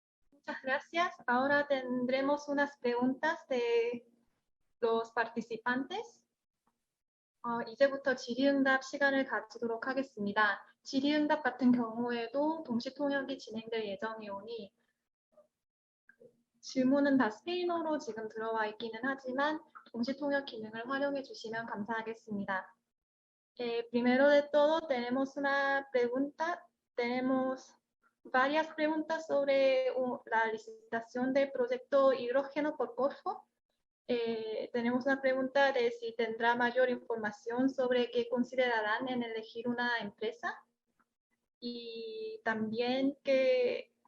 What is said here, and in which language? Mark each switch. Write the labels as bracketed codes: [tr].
[es] Muchas gracias. Ahora tendremos unas preguntas de los participantes. [ko] 이제부터 질의응답 시간을 가지도록 하겠습니다. 질의응답 같은 경우에도 동시통역이 진행될 예정이오니 질문은 다 스페인어로 지금 들어와 있기는 하지만 동시통역 기능을 활용해 주시면 감사하겠습니다. [es] Primero de todo, tenemos una pregunta. Tenemos varias preguntas sobre la licitación del proyecto Hidrógeno por Corfo. Tenemos una pregunta de si tendrá mayor información sobre qué considerarán en elegir una empresa, y también que